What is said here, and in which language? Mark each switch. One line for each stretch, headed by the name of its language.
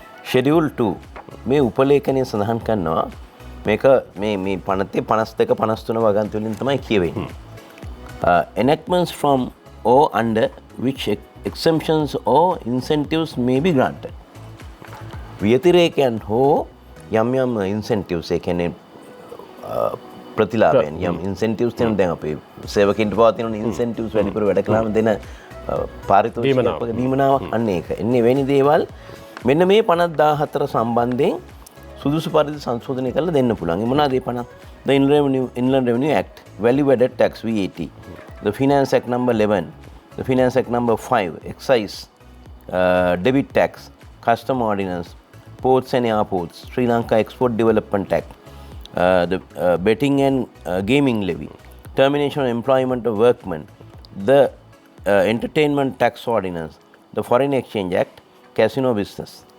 Sinhala: Schedule 2 මේ උපලේඛනය සඳහන් කරනවා මේක මේ පනතේ 52 53 වගන්ති වලින් තමයි කියවෙන්නේ.
English: Enactments from or under which exemptions or incentives may be granted.
Sinhala: ව්‍යතිරේකයන් හෝ යම් incentives ඒ කියන්නේ ප්‍රතිලාභයන් යම් incentives තියෙනවා දැන් අපේ සේවකින්ට පවතින incentives වැඩිපුර වැඩ කළාම දෙන පාරිතෝෂික දීමනාවක් අන්න ඒක. එන්නේ වෙනි දේවල් මෙන්න මේ 50014 සම්බන්ධයෙන් සුදුසු පරිදි සංශෝධනය කරලා දෙන්න පුළුවන්. ඒ මොනවාද මේ 50?
English: The Inland Revenue Act, Value Added Tax VAT, the Finance Act number 11, the Finance Act number 5, Excise, Debit Tax, Custom Ordinance, Ports and Airports, Sri Lanka Export Development Act, the Betting and Gaming Levy, Termination of Employment of Workmen, the Entertainment Tax Ordinance, the Foreign Exchange Act, Casino Business.